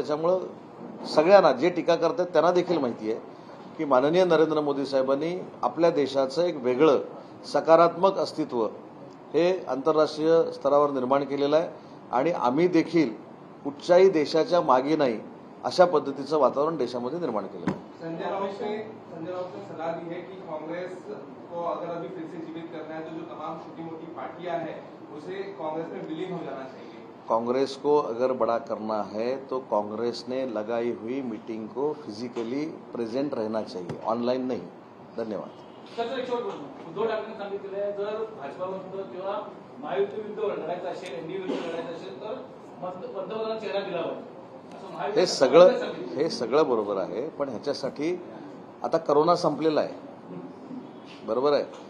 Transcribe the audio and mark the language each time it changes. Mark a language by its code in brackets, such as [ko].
[mr] त्याच्यामुळं सगळ्यांना जे टीका करतात त्यांना देखील माहिती आहे की माननीय नरेंद्र मोदी साहेबांनी आपल्या देशाचं एक वेगळं सकारात्मक अस्तित्व हे आंतरराष्ट्रीय स्तरावर निर्माण केलेलं आहे आणि आम्ही देखील कुठच्याही देशाच्या मागे नाही अशा पद्धतीचं वातावरण देशामध्ये निर्माण केलं आहे. [hi] संजय राउत ने सलाह दी है कि कांग्रेस को अगर अभी फिर से जीवित करना है तो जो तमाम छोटी मोटी पार्टियां हैं उसे कांग्रेस में विलीन हो जाना चाहिए. कांग्रेस को अगर बड़ा करना है तो कांग्रेस ने लगाई हुई मीटिंग को फिजिकली प्रेजेंट रहना चाहिए, ऑनलाइन नहीं. धन्यवाद. [mr] सर एक शेवट प्रश्न. उद्धव ठाकरेंनी सांगितलेलं आहे जर भाजपामध्ये किंवा महायुती विरुद्ध लढायचं असेल, एनडीए विरुद्ध लढायचं असेल तर पंतप्रधान चेहरा दिला पाहिजे. हे सगळं बरोबर आहे, पण ह्याच्यासाठी आता करोना संपलेला आहे, बरोबर आहे.